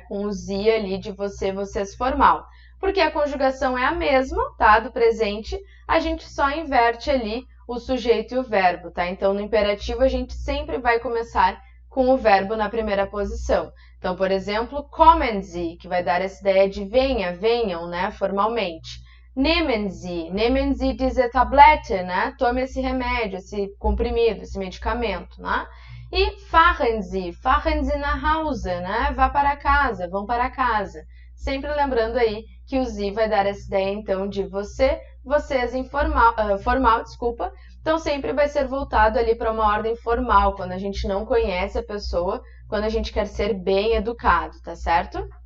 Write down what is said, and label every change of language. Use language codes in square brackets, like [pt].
[pt] Com o sie ali de você, vocês formal. Porque a conjugação é a mesma, tá? Do presente, a gente só inverte ali o sujeito e o verbo, tá? Então, no imperativo, a gente sempre vai começar com o verbo na primeira posição. Então, por exemplo, [de] kommen Sie, [pt] que vai dar essa ideia de venha, venham, né? Formalmente. [de] Nehmen Sie diese Tablette, [pt] né? Tome esse remédio, esse comprimido, esse medicamento, né? [de] E fahren Sie nach Hause, né? [pt] Vá para casa, vão para casa. Sempre lembrando aí que o Sie vai dar essa ideia, então, de você, vocês formal, desculpa. Então, sempre vai ser voltado ali para uma ordem formal, quando a gente não conhece a pessoa, quando a gente quer ser bem educado, tá certo?